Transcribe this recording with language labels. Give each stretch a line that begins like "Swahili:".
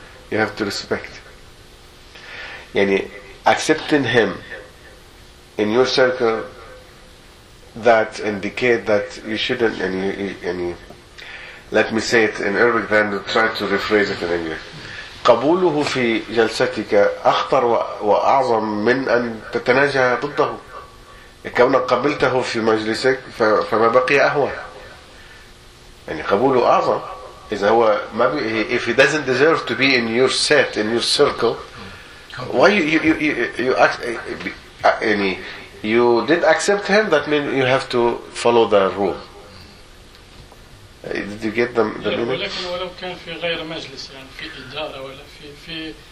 English: you have to respect. Yani, accepting him in your circle, that indicate that you shouldn't, any. Let me say it in Arabic, then try to rephrase it in English.
Arabic: قبوله في جلستك أخطر وأعظم من أن تتناجه ضده. كونك قبلته في مجلسك فما بقي أهون. يعني قبوله أعظم. إذا هو ما بي,
English: if he doesn't deserve to be in your set, in your circle, why you did accept him, that means you have to follow the rule. Did you get the meaning?